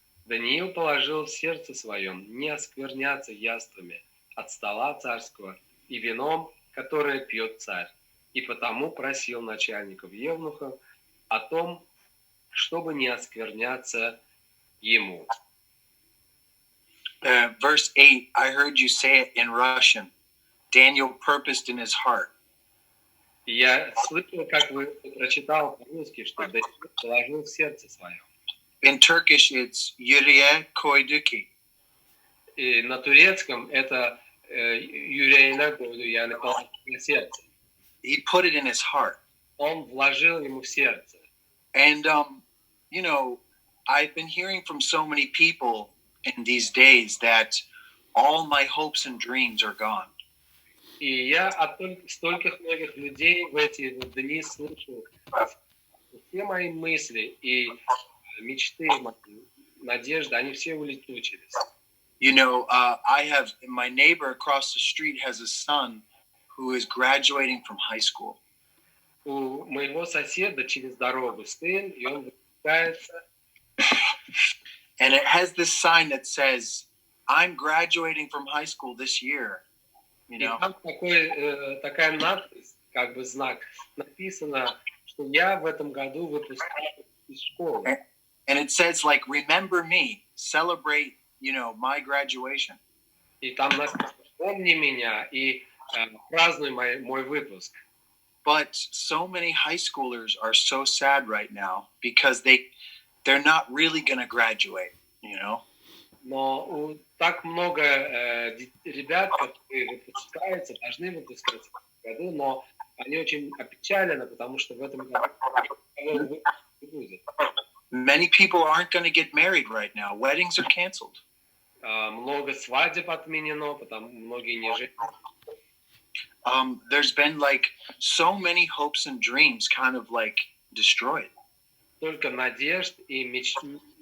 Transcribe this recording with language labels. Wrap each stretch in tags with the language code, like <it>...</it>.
<ru>Даниил положил в сердце своем не оскверняться яствами от стола царского и вином, которое пьет царь, и потому просил начальников евнухов о том, чтобы не оскверняться ему.</ru> <en>Verse 8, I heard you say it in Russian. Daniel purposed in his heart.</en> <ru>И я слышал, как вы прочитал по-русски, что Даниил положил в сердце своем.</ru> <en>In Turkish, it's</en> <tr>yüreğe koydu ki.</tr> <ru>И на турецком это</ru> <tr>yüreğine koydu, yani</tr> <ru>положил на сердце.</ru> <en>He put it in his heart.</en> <ru>Он вложил ему в сердце.</ru> <en>And, you know, I've been hearing from so many people in these days that all my hopes and dreams are gone.</en> <ru>И я от стольких многих людей в эти дни слышу, что все мои мысли и мечты, надежды, они все улетучились.</ru> <en>You know, my neighbor across the street has a son who is graduating from high school.</en> <ru>У моего соседа через дорогу сын, и он выпускается.</ru> <en>And it has this sign that says, I'm graduating from high school this year. You know?</en> <ru>И там такая надпись, как бы знак, написано, что я в этом году выпускаюсь из школы.</ru> <en>And it says, like, remember me, celebrate, you know, my graduation.</en> <ru>И там написано, помни меня и празднуй мой выпуск.</ru> <en>But so many high schoolers are so sad right now because they're not really going to graduate, you know?</en> <ru>Но так много ребят, которые выпускаются, должны выпускаться в этом году, но они очень опечалены, потому что в этом году не будет.</ru> <en>Many people aren't going to get married right now. Weddings are canceled.</en> <ru>Много свадеб отменено, потому многие не женятся.</ru> <en>There's been like so many hopes and dreams kind of like destroyed.</en> <ru>Только надежд и мечтаний.</ru>